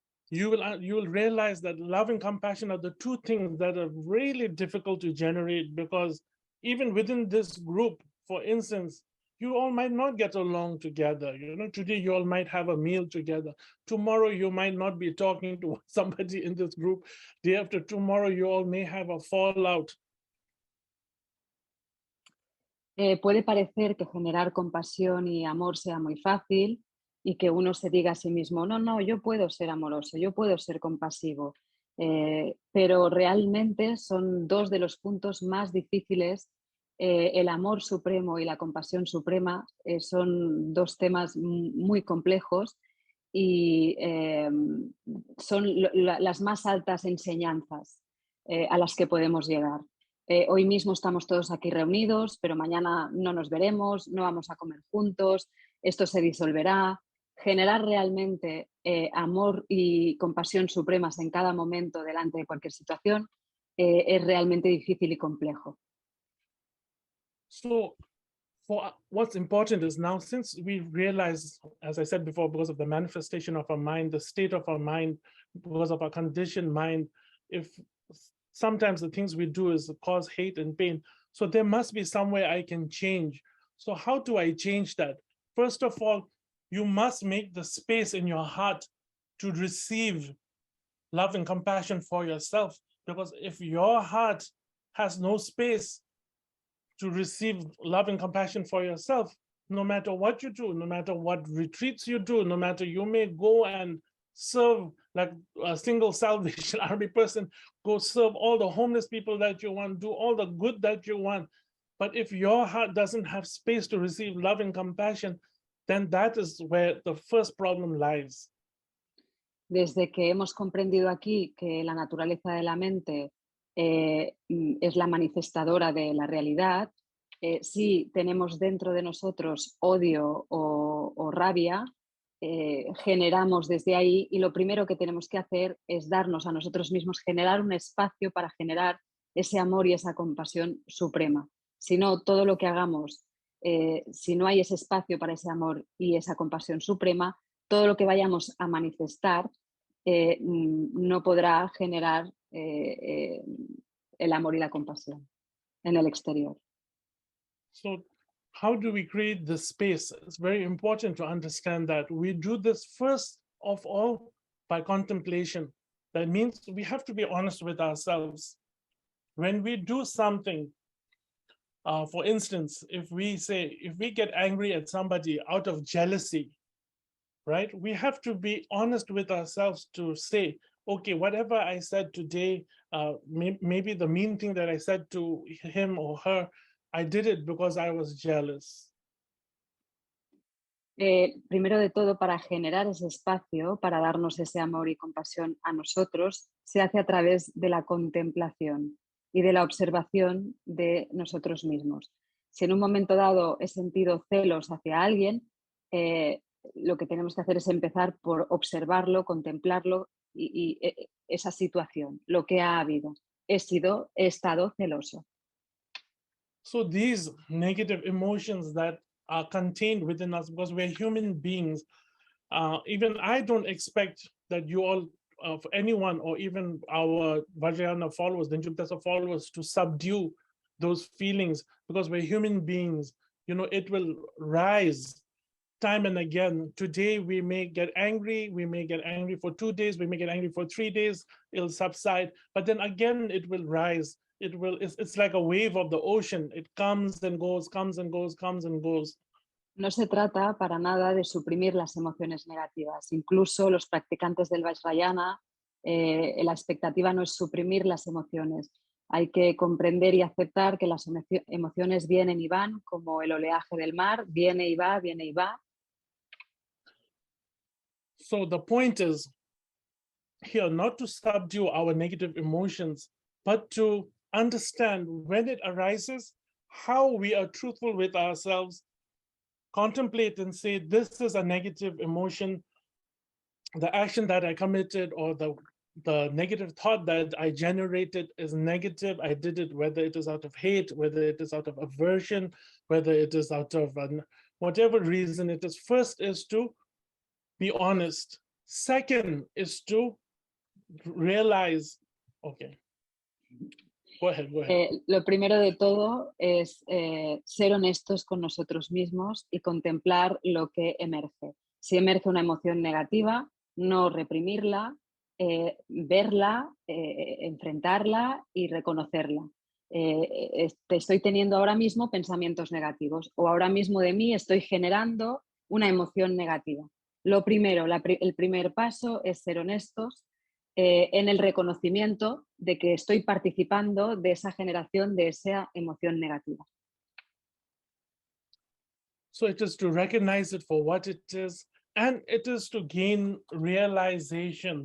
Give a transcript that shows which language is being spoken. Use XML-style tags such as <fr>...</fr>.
<en>You will realize that love and compassion are the two things that are really difficult to generate, because even within this group, for instance, you all might not get along together. You know, today you all might have a meal together. Tomorrow you might not be talking to somebody in this group. Day after tomorrow you all may have a fallout.</en> <es>Puede parecer que generar compasión y amor sea muy fácil y que uno se diga a sí mismo, no, yo puedo ser amoroso, yo puedo ser compasivo, pero realmente son dos de los puntos más difíciles. El amor supremo y la compasión suprema son dos temas muy complejos y son las más altas enseñanzas a las que podemos llegar. Hoy mismo estamos todos aquí reunidos, pero mañana no nos veremos, no vamos a comer juntos, esto se disolverá. Generar realmente amor y compasión supremas en cada momento delante de cualquier situación es realmente difícil y complejo.</es> <en>So what's important is now, since we realize, as I said before, because of the manifestation of our mind, the state of our mind, because of our conditioned mind, if sometimes the things we do is cause hate and pain. So there must be some way I can change. So how do I change that? First of all, you must make the space in your heart to receive love and compassion for yourself. Because if your heart has no space to receive love and compassion for yourself, no matter what you do, no matter what retreats you do, no matter you may go and serve like a single Salvation Army person, go serve all the homeless people that you want, do all the good that you want. But if your heart doesn't have space to receive love and compassion, then that is where the first problem lies.</en> <es>Desde que hemos comprendido aquí que la naturaleza de la mente es la manifestadora de la realidad, si tenemos dentro de nosotros odio o rabia, generamos desde ahí, y lo primero que tenemos que hacer es darnos a nosotros mismos, generar un espacio para generar ese amor y esa compasión suprema. Si no, todo lo que hagamos, si no hay ese espacio para ese amor y esa compasión suprema, todo lo que vayamos a manifestar no podrá generar el amor y la compasión en el exterior.</es> <en>So how do we create this space? It's very important to understand that we do this first of all by contemplation. That means we have to be honest with ourselves. When we do something, for instance, if we get angry at somebody out of jealousy, right? We have to be honest with ourselves to say, okay, whatever I said today, maybe the mean thing that I said to him or her, I did it because I was jealous.</en> <es>Primero de todo, para generar ese espacio, para darnos ese amor y compasión a nosotros, se hace a través de la contemplación y de la observación de nosotros mismos. Si en un momento dado he sentido celos hacia alguien, lo que tenemos que hacer es empezar por observarlo, contemplarlo y esa situación, lo que ha habido. He estado celoso.</es> <en>So these negative emotions that are contained within us, because we're human beings, even I don't expect that you all, of anyone, or even our Vajrayana followers, the Njuptasa followers, to subdue those feelings, because we're human beings. You know, it will rise time and again. Today we may get angry for 2 days, we may get angry for 3 days, it'll subside, but then again it will rise. It's like a wave of the ocean. It comes and goes, comes and goes, comes and goes.</en> <es>No se trata para nada de suprimir las emociones negativas. Incluso los practicantes del Vajrayana, la expectativa no es suprimir las emociones. Hay que comprender y aceptar que las emociones vienen y van, como el oleaje del mar, viene y va, viene y va.</es> <en>So the point is here not to subdue our negative emotions, but to understand when it arises, how we are truthful with ourselves, contemplate and say, this is a negative emotion. The action that I committed or the negative thought that I generated is negative. I did it, whether it is out of hate, whether it is out of aversion, whether it is out of whatever reason it is. First is to be honest. Second is to realize, okay. Go ahead.</en> <es>Lo primero de todo es ser honestos con nosotros mismos y contemplar lo que emerge. Si emerge una emoción negativa, no reprimirla, verla, enfrentarla y reconocerla. Estoy teniendo ahora mismo pensamientos negativos, o ahora mismo de mí estoy generando una emoción negativa. Lo primero, el primer paso es ser honestos en el reconocimiento de que estoy participando de esa generación de esa emoción negativa.</es> <en>So it is to recognize it for what it is, and it is to gain realization.</en>